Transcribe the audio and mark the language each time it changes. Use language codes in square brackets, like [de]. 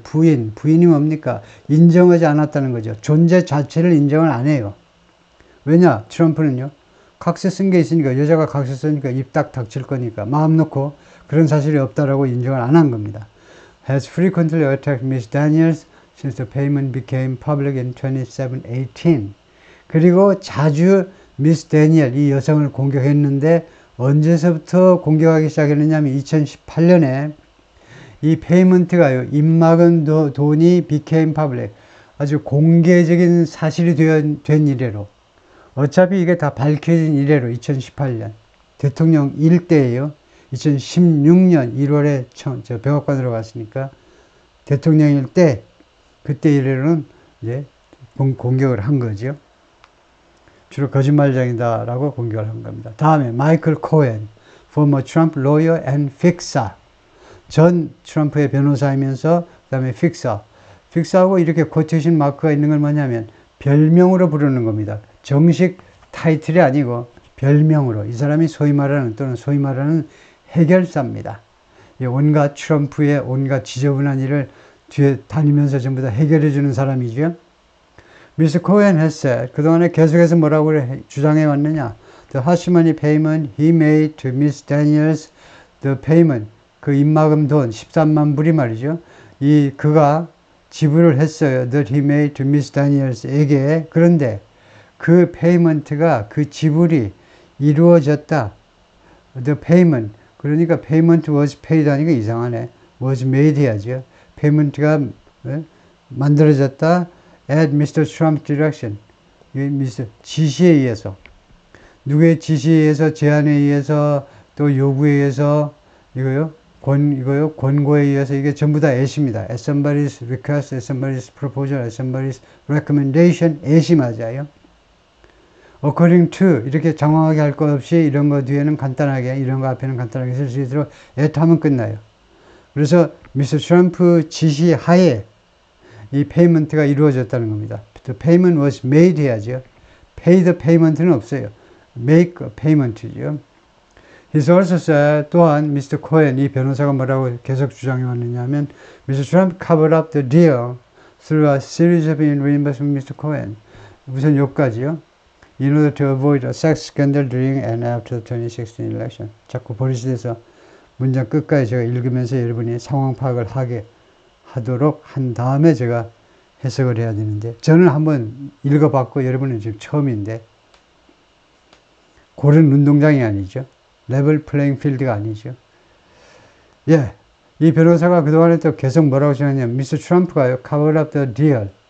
[ko] 부인이 뭡니까? 인정하지 않았다는 거죠. 존재 자체를 인정을 안 해요. 왜냐? 트럼프는요, 각서 쓴 게 있으니까, 여자가 각서 쓰니까 입 딱 닥칠 거니까 마음 놓고 그런 사실이 없다라고 인정을 안 한 겁니다. [en] Has frequently attacked Ms. Daniels since the payment became public in 2018. [ko] 그리고 자주 미스 데니엘, 이 여성을 공격했는데 언제서부터 공격하기 시작했느냐면 2018년에 이 페이먼트가요, 입막은 돈이 [en] became public, [ko] 아주 공개적인 사실이 된 이래로, 어차피 이게 다 밝혀진 이래로 2018년 대통령 일때예요. 2016년 1월에 저 백악관으로 갔으니까 대통령일 때, 그때 이래로는 이제 공격을 한 거죠. 주로 거짓말쟁이다 라고 공격을 한 겁니다. 다음에 [en] 마이클 코엔, former Trump lawyer and fixer. [ko] 전 트럼프의 변호사이면서 그 다음에 fixer. fixer하고 이렇게 코테이션 마크가 있는 건 뭐냐면 별명으로 부르는 겁니다. 정식 타이틀이 아니고 별명으로. 이 사람이 소위 말하는 해결사입니다. 온갖 트럼프의 온갖 지저분한 일을 뒤에 다니면서 전부 다 해결해 주는 사람이죠. 미스 코엔 했어요. 그동안에 계속해서 뭐라고 주장해 왔느냐. [en] The hashmoney payment he made to Miss Daniels, the payment, [ko] 그 입막음 돈 13만 불이 말이죠. 그가 지불을 했어요. [en] That he made to Miss Daniels에게. [ko] 그런데 그 페이먼트가, 그 지불이 이루어졌다. [en] The payment, [ko] 그러니까 [en] payment was paid [ko] 하니까 이상하네. [en] was made [ko] 해야죠. 페이먼트가 만들어졌다. [en] At Mr. Trump's direction. [ko] 지시에 의해서. 누구의 지시에 의해서, 제안에 의해서, 또 요구에 의해서, 권고에 의해서, 이게 전부 다 at입니다. [en] At somebody's request, at somebody's proposal, at somebody's recommendation, at이 맞아요. [ko] According to, 이렇게 장황하게 할 것 없이 이런 거 뒤에는 간단하게, 이런 거 앞에는 간단하게 쓸 수 있도록 at 하면 끝나요. 그래서 Mr. Trump 지시 하에 이 페이먼트가 이루어졌다는 겁니다. [en] The payment was made [ko] 해야죠. [en] pay the payment는 없어요. make a payment죠. He's also said, [ko] 또한 [en] Mr. [ko] Cohen, 이 변호사가 뭐라고 계속 주장해 왔느냐면 Mr. [en] Trump covered up the deal through a series of reimbursement Mr. [ko] Cohen. 우선 여기까지요. [en] In order to avoid a sex scandal during and after the 2016 election. [ko] 자꾸 버릇이돼서 문장 끝까지 제가 읽으면서 여러분이 상황 파악을 하도록 한 다음에 제가 해석을 해야 되는데, 저는 한번 읽어봤고 여러분은 지금 처음인데, 고른 운동장이 아니죠. 레벨 플레잉 필드가 아니죠. 예, 이 변호사가 그동안에 또 계속 뭐라고 주장했냐면 미스터 트럼프가요, [en] cover up the deal.